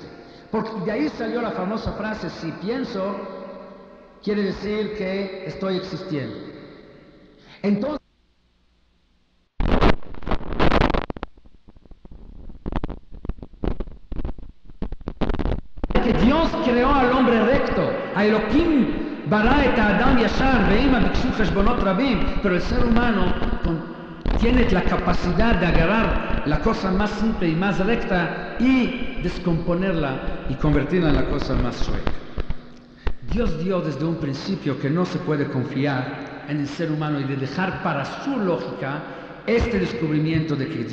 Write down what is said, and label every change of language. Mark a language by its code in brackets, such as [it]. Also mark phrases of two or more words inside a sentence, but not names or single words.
[es] Porque de ahí salió la famosa frase, si pienso, quiere decir que estoy existiendo. Entonces, que Dios creó al hombre recto, [he] האלוהים ברא את האדם ישר והמה ביקשו חשבונות רבים, [es] pero el ser humano tiene la capacidad de agarrar la cosa más simple y más recta y descomponerla y convertirla en la cosa más chueca. Dios dio desde un principio que no se puede confiar en el ser humano y de dejar para su lógica este descubrimiento de que